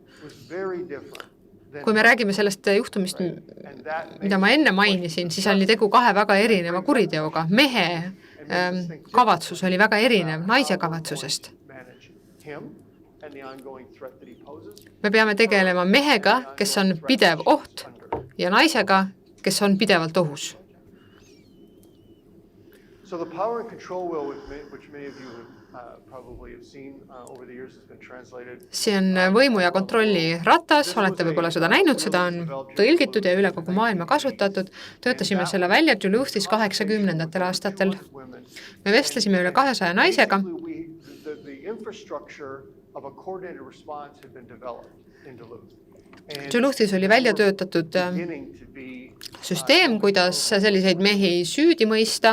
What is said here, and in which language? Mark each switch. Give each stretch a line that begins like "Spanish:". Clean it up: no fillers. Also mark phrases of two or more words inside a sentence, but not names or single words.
Estonian: Kui me räägime sellest juhtumist, mida ma enne mainisin, siis oli tegu kahe väga erineva kuriteoga. Mehe kavatsus oli väga erinev naise kavatsusest. Me peame tegelema mehega, kes on pidev oht, ja naisega, kes on pidevalt ohus.
English: So the power and control wheel, which many of you probably have seen over the years, has been translated.
Estonian: See on võimu ja kontrolli ratas, olete võib-olla seda näinud, seda on tõlgitud ja üle kogu maailma kasutatud. Töötasime selle välja Duluthis 80. aastatel. Me vestlesime üle 200 naisega. Duluthis oli välja töötatud süsteem, kuidas selliseid mehi süüdi mõista.